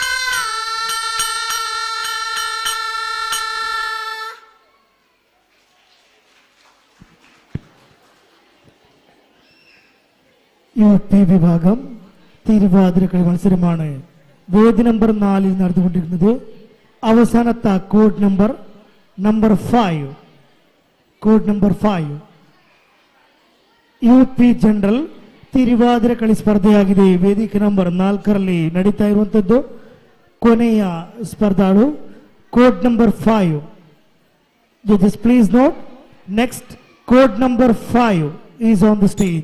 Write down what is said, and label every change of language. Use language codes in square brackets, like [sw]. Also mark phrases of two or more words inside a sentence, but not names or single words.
[ml] UP വിഭാഗം തിരുവാതിരക്കളി മത്സരമാണ് വേദി നമ്പർ 4 നടന്നുകൊണ്ടിരിക്കുന്നത്. അവസാനത്തെ കോഡ് നമ്പർ 5 [en] code number [kn] 5 UP ಜನರಲ್ ತಿರುವಾದಿರಕಳಿ ಸ್ಪರ್ಧೆಯಾಗಿದೆ. ವೇದಿಕೆ ನಂಬರ್ 4ರಲ್ಲಿ ನಡೀತಾ ಇರುವಂತದ್ದು ಕೊನೆಯ ಸ್ಪರ್ಧಾಳು [en] code number [kn] 5. [en] Judges, please note, next code number 5 is on the stage.